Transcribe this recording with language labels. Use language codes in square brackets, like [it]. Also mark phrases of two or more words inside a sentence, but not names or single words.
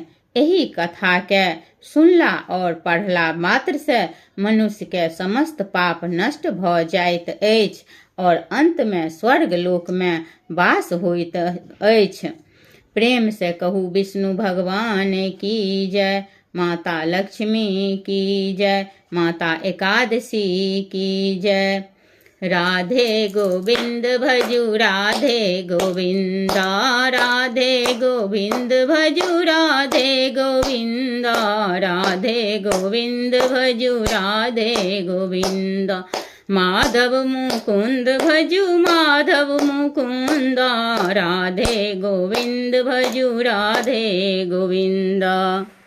[mai] एहि कथा के सुनला और पढ़ला मात्र से मनुष्य के समस्त पाप नष्ट भ जाइत अछि और अंत में स्वर्ग लोक में वास होइत अछि। प्रेम से कहू विष्णु भगवान की जय, माता लक्ष्मी की जय, माता एकादशी की जय। राधे गोविंद भजू राधे गोविंदा, राधे गोविंद भजू राधे गोविंदा, राधे गोविंद भजू राधे गोविंदा। माधव मुकुंद भजू माधव मुकुंदा, राधे गोविंद भजू राधे गोविंदा।